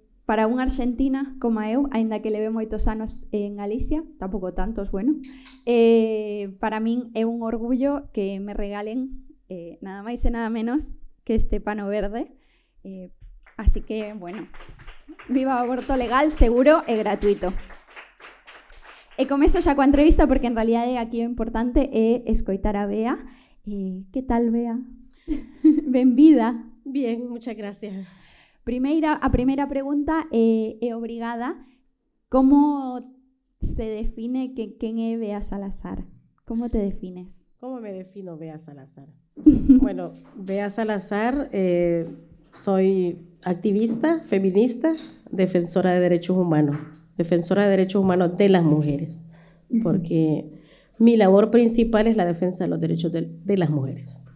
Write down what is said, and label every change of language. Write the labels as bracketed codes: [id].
[gl] Para unha argentina como eu, aínda que leve moitos anos en Galicia, tampouco tantos, para min é un orgullo que me regalen nada máis e nada menos que este pano verde. Así que, viva o aborto legal, seguro e gratuito. E comezo xa coa entrevista porque en realidade aquí o importante é escoitar a Bea. Que tal, Bea? Benvida. [es] Bien, muchas gracias. [gl] A primeira pregunta é obrigada. Como se define quen é Bea Salazar? Como te defines? [es] ¿Cómo me defino Bea Salazar? Bueno, Bea Salazar, soy activista, feminista, defensora de derechos humanos de las mujeres, porque mi labor principal es la defensa de los derechos de las mujeres.